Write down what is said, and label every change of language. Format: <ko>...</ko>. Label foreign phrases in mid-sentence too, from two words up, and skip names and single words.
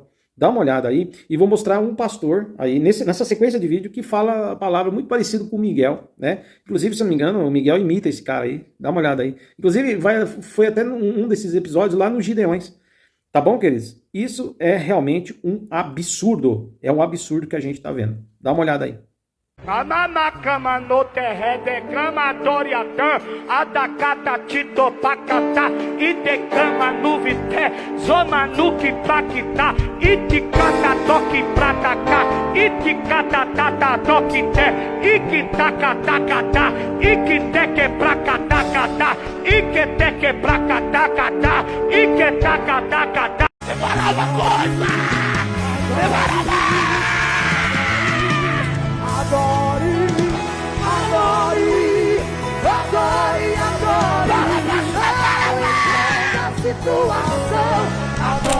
<pt>Dá uma olhada aí e vou mostrar um pastor aí nessa sequência de vídeo que fala a palavra muito parecido com o Miguel, né? Inclusive, se eu não me engano, o Miguel imita esse cara aí. Dá uma olhada aí. Inclusive, foi até um desses episódios lá no Gideões. Tá bom, queridos? Isso é realmente um absurdo. É um absurdo que a gente tá vendo. Dá uma olhada aí. Ananakama no terrede kama doriatã, adakata tito pakata, idekama nuvite, zoma nuki pakita, itikata toki prataka, itikata tata tokite, ikitaka takata, ikiteke prakatakata, iketeke prakatakata, iketaka takata. Separava coisa! Separava! Adore, adore, adore, adore. A situação. Adore.</pt>